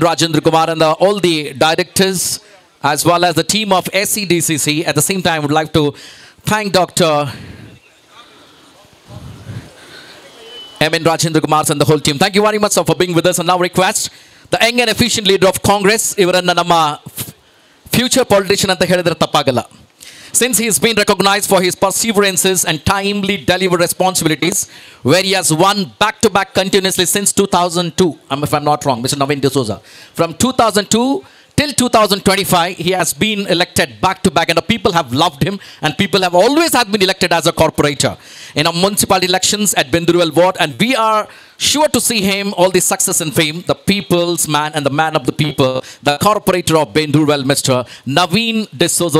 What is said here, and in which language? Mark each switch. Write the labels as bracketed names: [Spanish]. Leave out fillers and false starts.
[English] Rajendra Kumar and all the directors as well as the team of SEDCC. At the same time, I would like to thank Dr. M.N. Rajendra Kumar and the whole team. Thank you very much, sir, for being with us. And now request the young and efficient leader of Congress, [Kannada] Ivaranna Namma future politician ಅಂತ ಹೇಳಿದ್ರೆ ತಪ್ಪಾಗಲ್ಲ. [English] Since he has been recognized for his perseverances and timely delivered responsibilities, where he has won back-to-back continuously since 2002, if I'm not wrong, Mr. Naveen D'Souza. From 2002 till 2025, he has been elected back-to-back, and the people have loved him, and people have always have been elected as a corporator in our municipal elections at Benduruvel ward, and we are sure to see him all the success and fame, the people's man and the man of the people, the corporator of Benduruvel, Mr. Naveen D'Souza.